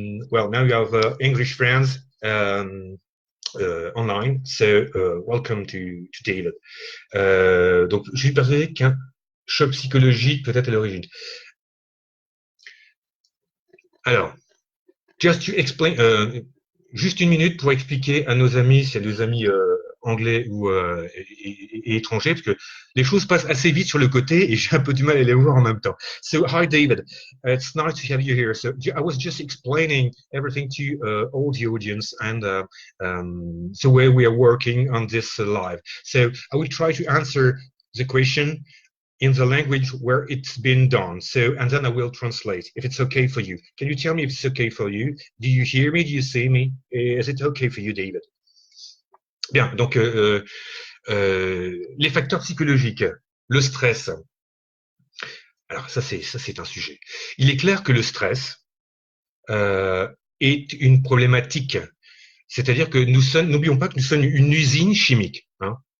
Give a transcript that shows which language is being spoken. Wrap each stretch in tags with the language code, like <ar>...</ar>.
<en>Well, now you have English friends online, so welcome to David.</en> <fr>Donc, je suis persuadé qu'un choc psychologique peut être à l'origine. Alors,</fr> <en>just to explain,</en> <fr>juste une minute pour expliquer à nos amis, s'il y a des amis anglais ou et étrangers, parce que les choses passent assez vite sur le côté et j'ai un peu du mal à les voir en même temps.</fr> <en>So, hi David, it's nice to have you here. So, I was just explaining everything to all the audience and the way we are working on this live. So, I will try to answer the question in the language where it's been done. So, and then I will translate if it's okay for you. Can you tell me if it's okay for you? Do you hear me? Do you see me? Is it okay for you, David?</en> <fr>Bien, donc les facteurs psychologiques, le stress. Alors ça c'est un sujet. Il est clair que le stress est une problématique. C'est-à-dire que n'oublions pas que nous sommes une usine chimique. Hein.</fr>